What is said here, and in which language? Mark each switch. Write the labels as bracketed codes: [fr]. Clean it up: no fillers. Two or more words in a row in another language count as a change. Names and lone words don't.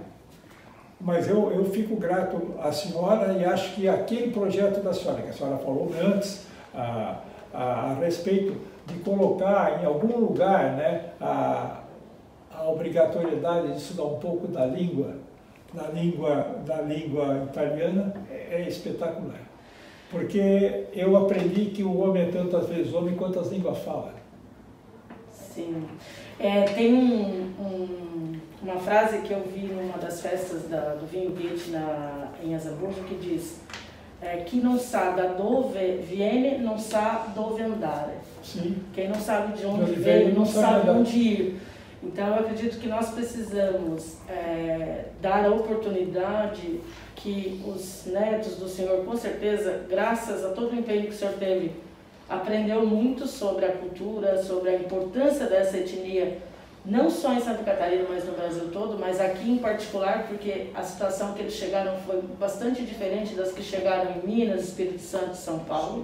[pt] Mas eu fico grato à senhora e acho que aquele projeto da senhora, que a senhora falou antes, a respeito de colocar em algum lugar, né, a obrigatoriedade de estudar um pouco da língua italiana é espetacular. Porque eu aprendi que o homem é tantas vezes homem quanto as línguas fala. Sim. Tem uma frase que eu vi numa das festas do Vinho Goethe em Azambuja que diz: [it] chi non sa da dove viene non sa dove andare. [pt] Sim. Quem não sabe de onde veio não sabe onde ir. Então eu acredito que nós precisamos dar a oportunidade que os netos do senhor, com certeza, graças a todo o empenho que o senhor teve, aprendeu muito sobre a cultura, sobre a importância dessa etnia, não só em Santa Catarina, mas no Brasil todo, mas aqui em particular, porque a situação que eles chegaram foi bastante diferente das que chegaram em Minas, Espírito Santo e São Paulo.